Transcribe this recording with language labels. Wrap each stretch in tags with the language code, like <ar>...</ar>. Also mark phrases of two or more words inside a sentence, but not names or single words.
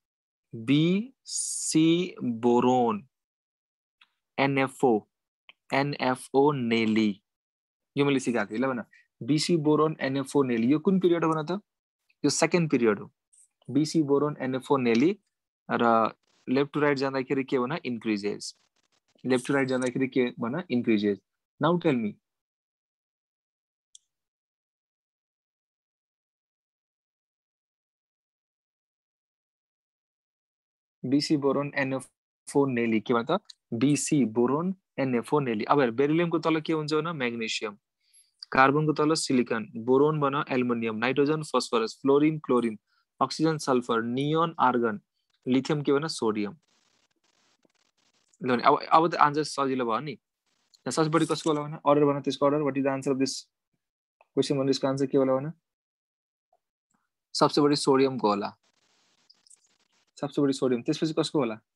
<ne>BC बोरोन NFO नेली यो मैले सिकाएको थिएँ ल भन BC बोरोन NFO नेली यो कुन पिरियड हो भन त यो सेकेन्ड पिरियड हो BC बोरोन NFO नेली र</ne> <en>left to right</en> <ne>जाँदाखेरि के भन इन्क्रिजेस</ne> <en>left to right</en> <ne>जाँदाखेरि के भन इन्क्रिजेस</ne> <en>now tell me</en> <ne>BC बोरोन NFO नेली के भन त BC बोरोन NFO नेली अब हेर बेरिलियमको तल के हुन्छ भने म्याग्नेसियम कार्बनको तल सिलिकन बोरोन बन एल्युमिनियम नाइट्रोजन फस्फरस फ्लोरिन क्लोरिन अक्सिजन सल्फर नियोन आर्गन लिथियम के भन सोडियम ल अब त आन्सर सजिलो भयो नि सबसे बढी कसको होला भने अर्डर भन त्यसको अर्डर</ne> <en>what is the answer of this question</en> <ne>भन यसको आन्सर के होला भने सबसे बढी सोडियमको होला सबसे बढी सोडियम त्यसपछि कसको होला</ne>